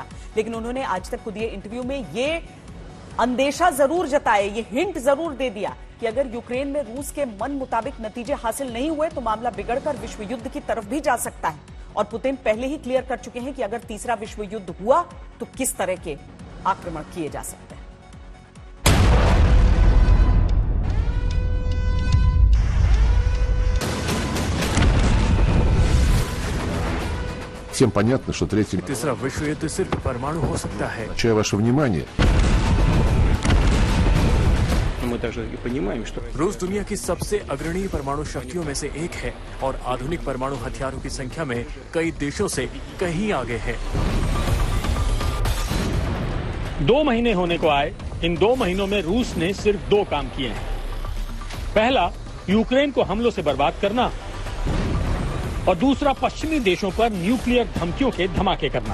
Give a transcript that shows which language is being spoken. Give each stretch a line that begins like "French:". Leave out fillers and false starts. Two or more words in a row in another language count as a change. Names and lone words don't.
Hindi: लेकिन उन्होंने आज तक खुद ये इंटरव्यू में ये अंदेशा जरूर जताया, ये हिंट जरूर दे दिया कि अगर यूक्रेन में रूस के मन मुताबिक नतीजे हासिल नहीं हुए तो मामला बिगड़कर विश्व युद्ध की तरफ भी जा सकता है। और पुतिन पहले ही क्लियर कर चुके हैं कि अगर तीसरा विश्व युद्ध हुआ तो किस तरह के आक्रमण किए जा सकते हैं।
Russian: Всем понятно, что третий...
Hindi: तीसरा विश्व युद्ध सिर्फ परमाणु हो सकता है।
Russian: Обращаю ваше внимание. Мы также и понимаем, что
Hindi: रूस दुनिया की सबसे अग्रणी परमाणु शक्तियों में से एक है और आधुनिक परमाणु हथियारों की संख्या में कई देशों से कहीं आगे है। 2 महीने होने को आए। इन 2 महीनों में रूस ने सिर्फ 2 काम किए हैं। पहला, यूक्रेन को हमलों से बर्बाद करना और दूसरा, पश्चिमी देशों पर न्यूक्लियर धमकियों के धमाके करना।